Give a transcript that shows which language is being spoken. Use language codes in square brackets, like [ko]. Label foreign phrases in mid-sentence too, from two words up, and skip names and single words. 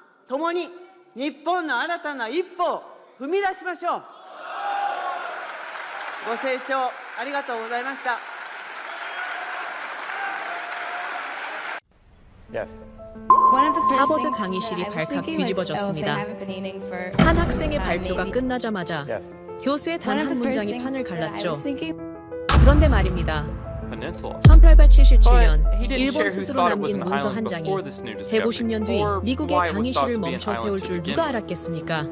[ja] 共に日本の新たな一歩を踏み出しましょう。ご清聴ありがとうございました。 Yes. [ko] 하버드 강의실이 발칵 뒤집어졌습니다. 한 학생의 발표가 끝나자마자 Yes. 교수의 단 한 문장이 판을 갈랐죠. 그런데 말입니다. Peninsula. 1877년 일본 스스로 남긴 문서 한 장이 150년 뒤 미국의 강의실을 멈춰 세울 줄 누가 알았겠습니까?